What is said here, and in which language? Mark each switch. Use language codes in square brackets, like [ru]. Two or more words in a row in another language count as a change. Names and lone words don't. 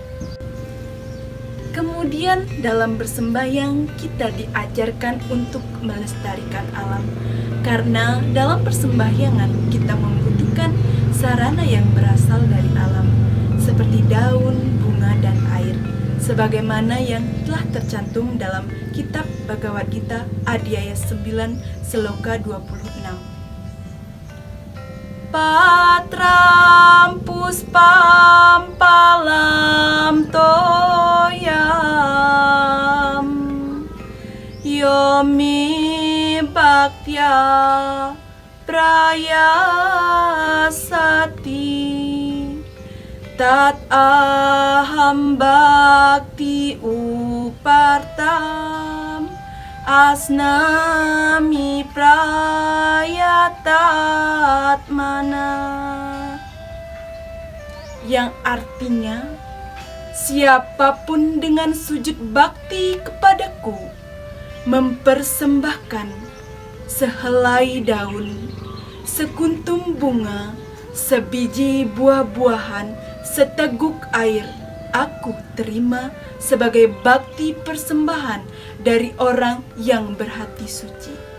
[id] Kemudian dalam bersembahyang kita diajarkan untuk melestarikan alam. Karena dalam persembahyangan kita membutuhkan sarana yang berasal dari alam, seperti daun, bunga, dan air, sebagaimana yang telah tercantum dalam kitab Bhagavad Gita Adhyaya 9 Sloka 26. [sa] Patram puspam palam toyam yomi bhaktya prayasati tat aham bhakti upartam asnami prayatatmana, [id] yang artinya siapapun dengan sujud bakti kepadaku mempersembahkan sehelai daun, sekuntum bunga, sebiji buah-buahan, seteguk air, aku terima sebagai bakti persembahan dari orang yang berhati suci.